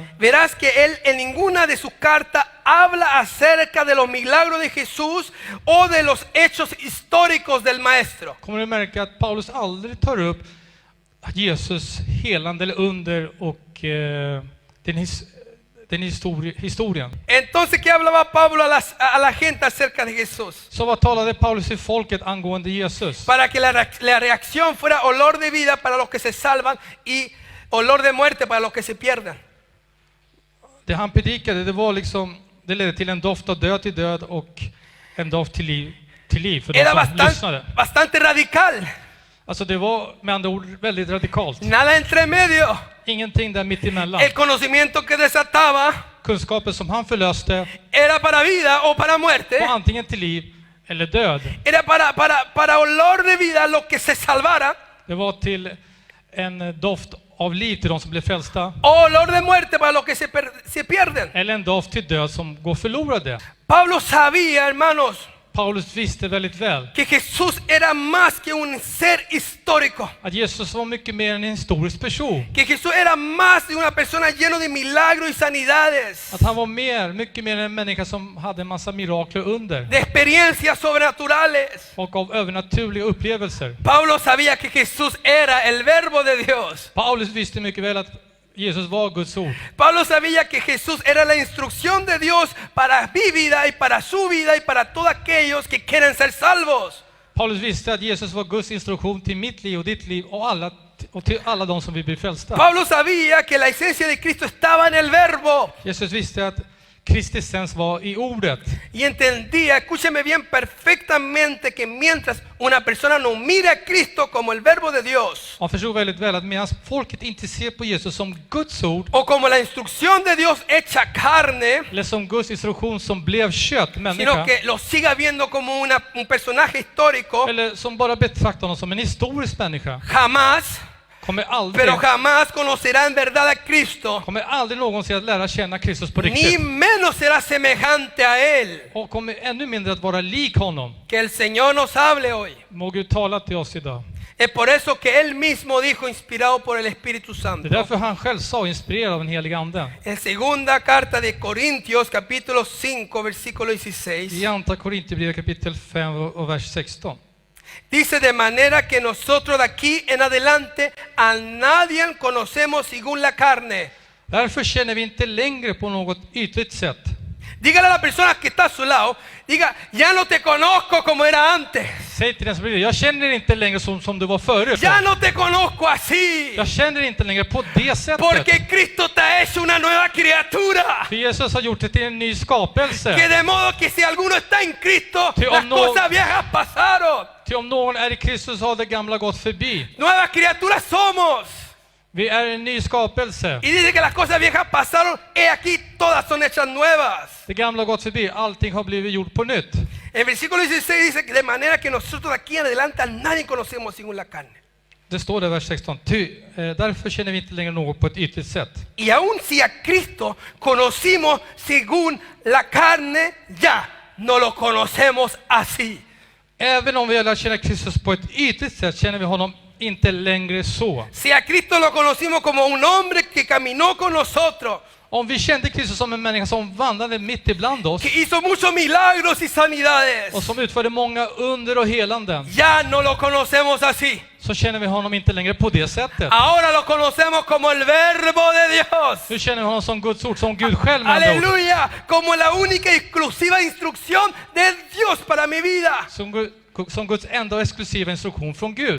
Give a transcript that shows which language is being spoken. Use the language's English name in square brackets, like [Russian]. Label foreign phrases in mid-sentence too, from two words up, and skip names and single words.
[Spanish] verás que él en ninguna de sus cartas habla acerca de los milagros de Jesús o de los hechos históricos del Maestro. [Swedish] kommer du märka att Paulus aldrig tar upp Jesus helande eller under och den historien. [Spanish] Entonces, ¿qué hablaba Pablo a la gente acerca de Jesús? [Swedish] Så vad talade Paulus till folket angående Jesus? [Spanish] Para que la reacción fuera olor de vida para los que se salvan y olor de muerte para los que se pierden. [Swedish] Det han predikade, det ledde till en doft av död till död och en doft till liv för de [Spanish] Era [Swedish] som lyssnade. [Spanish] bastante radical. [Swedish] Alltså det var med andra ord väldigt radikalt. [Spanish] Nada entre medio. [Swedish] Ingenting där mitt emellan. [Spanish] El conocimiento que desataba [Swedish] Kunskapen som han förlöste [Spanish] era para vida o para [Swedish] var [Spanish] muerte. [Swedish] antingen till liv eller död. [Spanish] Era para olor de vida los que se salvara [Swedish] Det var till en doft av liv till de som blev frälsta, [Spanish] o olor de muerte para los que se pierden. [Swedish] eller en doft till död som går förlorade. [Spanish] Pablo sabía, hermanos, [Swedish] Paulus visste väldigt väl [Spanish] que Jesús era más que un ser histórico. [Swedish] att Jesus var mycket mer än en historisk person. [Spanish] Que Jesús era más de una persona lleno de milagros y sanidades, [Swedish] Att han var mycket mer än en människa som hade en massa mirakler under [Spanish] de experiencias sobrenaturales. [Swedish] och av övernaturliga upplevelser. [Spanish] Pablo sabía que Jesús era el verbo de Dios. [Swedish] Paulus visste mycket väl att Jesus var Guds ord. [Spanish] Pablo sabía que Jesús era la instrucción de Dios para mi vida y para su vida y para todos aquellos que quieren ser salvos. [Swedish] Paulus visste att Jesus var Guds instruktion till mitt liv och ditt liv och till alla de som vill bli frälsta. [Spanish] Pablo sabía que la esencia de Cristo estaba en el verbo [Swedish] Jesus visste att Kristi essens var i ordet. [Spanish] y entendía, escúcheme bien, perfectamente que mientras una persona no mira a Cristo como el verbo de Dios [Swedish] Han förstod väldigt väl att medan folket inte ser på Jesus som Guds ord [Spanish] o como la instrucción de Dios hecha carne, [Swedish] eller som Guds instruktion som blev kött, [Spanish] sino [Swedish] människa, [Spanish] que lo siga viendo como un personaje histórico, [Swedish] eller som bara betraktar honom som en historisk människa, [Spanish] jamás, pero [Swedish] kommer [Spanish] jamás conocerá en verdad a Cristo, [Swedish] aldrig någonsin att lära känna Kristus på [Spanish] ni [Swedish] riktigt [Spanish] menos será semejante a Él. [Swedish] och kommer ännu mindre att vara lik honom. [Spanish] Que el Señor nos hable hoy. [Swedish] Må Gud tala till oss idag. [Spanish] Es por eso que Él mismo dijo, inspirado por el Espíritu [Swedish] Det är [Spanish] Santo, [Swedish] därför han själv sa, inspirerad av den helige anden, [Spanish] en segunda carta de Corintios, capítulo 5, versículo 16, [Swedish] i andra Korintierbrevet kapitel 5 och vers 16. [Spanish] dice: de manera que nosotros de aquí en adelante a nadie conocemos según la carne. [Swedish] Därför känner vi inte längre på något ytligt sätt. [Spanish] Dígale a la persona que está a su lado, diga: ya no te conozco como era antes. [Swedish] Säg till den som bredvid, jag känner inte längre som du var förut. [Spanish] Ya no te conozco así. [Swedish] Jag känner inte längre på det sättet. [Spanish] Porque Cristo te ha hecho una nueva criatura. [Swedish] För Jesus har gjort det till en ny [Spanish] Que [Swedish] skapelse. [Spanish] de modo que si alguno está en Cristo, Sí, las no. cosas viejas pasaron. [Swedish] Till om någon är i Kristus har det gamla gått förbi. [Spanish] Nuevas criaturas somos. [Swedish] Vi är en ny skapelse. [Spanish] Y dice que las cosas viejas pasaron, he aquí todas son hechas nuevas. [Swedish] Det gamla har gått förbi, allting har blivit gjort på nytt. [Spanish] El versículo 16 dice que de manera que nosotros de aquí en adelante a nadie conocemos según la carne. [Swedish] Det står där i vers 16. Därför känner vi inte längre något på ett ytligt sätt. [Spanish] Y aun si a Cristo conocimos según la carne, ya no lo conocemos así. [Swedish] Även om vi har lärt känna Kristus på ett ytligt sätt känner vi honom inte längre så. [Spanish] Si a Cristo lo conocimos como un hombre que caminó con nosotros, [Swedish] Om vi kände Kristus som en människa som vandrade mitt ibland oss [Spanish] que hizo muchos milagros y sanidades, [Swedish] och som utförde många under och helanden, [Spanish] ya no lo conocemos así. [Swedish] så känner vi honom inte längre på det sättet. [Spanish] Ahora lo conocemos como el verbo de Dios. [Swedish] Nu känner vi honom som Guds ord, som Gud själv med andra ord. [Spanish] Aleluya, como la única y exclusiva instrucción de Dios para mi vida. [Swedish] Som Guds enda och exklusiva instruktion från Gud.